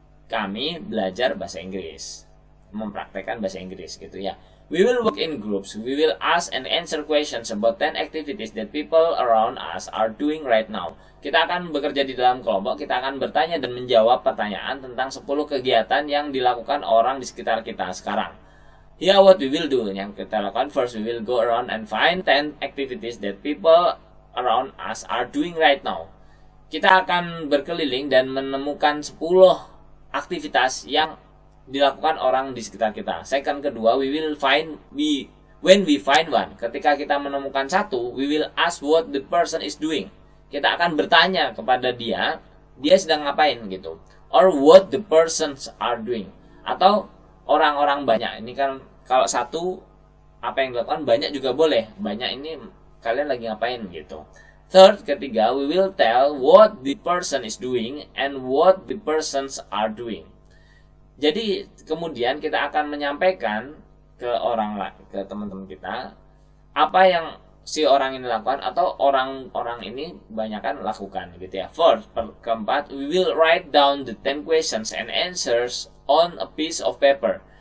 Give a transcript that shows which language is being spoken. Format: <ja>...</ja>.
<id>Kami belajar bahasa Inggris. Mempraktekkan bahasa Inggris gitu ya.</id> <en>We will work in groups. We will ask and answer questions about 10 activities that people around us are doing right now.</en> <id>Kita akan bekerja di dalam kelompok. Kita akan bertanya dan menjawab pertanyaan tentang 10 kegiatan yang dilakukan orang di sekitar kita sekarang.</id> <en>Here what we will do.</en> <id>Yang kita lakukan,</id> <en>first we will go around and find 10 activities that people around us are doing right now.</en> <id>Kita akan berkeliling dan menemukan 10 aktivitas yang dilakukan orang di sekitar kita.</id> <en>Second, kedua, when we find one.</en> <id>Ketika kita menemukan satu,</id> <en>we will ask what the person is doing.</en> <id>Kita akan bertanya kepada dia sedang ngapain gitu.</id> <en>Or what the persons are doing.</en> <id>Atau orang-orang banyak. Ini kan kalau satu, apa yang dilakukan banyak juga boleh. Banyak ini kalian lagi ngapain gitu.</id> <en>Third, ketiga, we will tell what the person is doing and what the persons are doing.</en> <id>Jadi kemudian kita akan menyampaikan ke teman-teman kita apa yang si orang ini lakukan atau orang-orang ini kebanyakan lakukan gitu ya.</id> <en>Fourth, keempat, we will write down the 10 questions and answers on a piece of paper.</en>